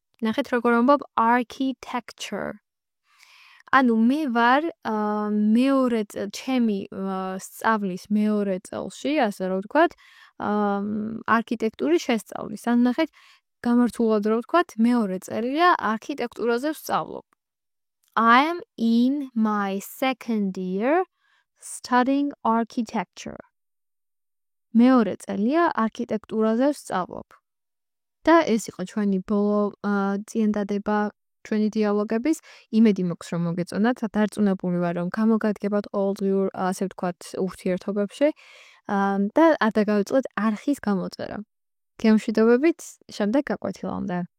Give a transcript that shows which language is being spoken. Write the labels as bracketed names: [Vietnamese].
[Georgian] ნახეთ როგორ მომბობ architecture. ანუ მე ვარ მეორე ჩემი სწავლის მეორე წელში, ასე რომ ვთქვათ, არქიტექტურის შესწავლის. ანუ ნახეთ, გამართულად რომ ვთქვათ, მეორე წელია არქიტექტურაზე ვსწავლობ. [English] I am in my second year studying architecture. [Georgian] მეორე წელია არქიტექტურაზე ვსწავლობ. და ეს იყო ჩვენი ბოლო წინადადება ჩვენი დიალოგების. იმედი მაქვს რომ მოგეწონათ, დარწმუნებული ვარ რომ გამოგადგებათ ყოველდღიურ, ასე ვთქვათ, ურთიერთობებში და არ დაგავიწყდეთ არხის გამოწერა. გემშვიდობებით შემდეგ გაკვეთილამდე.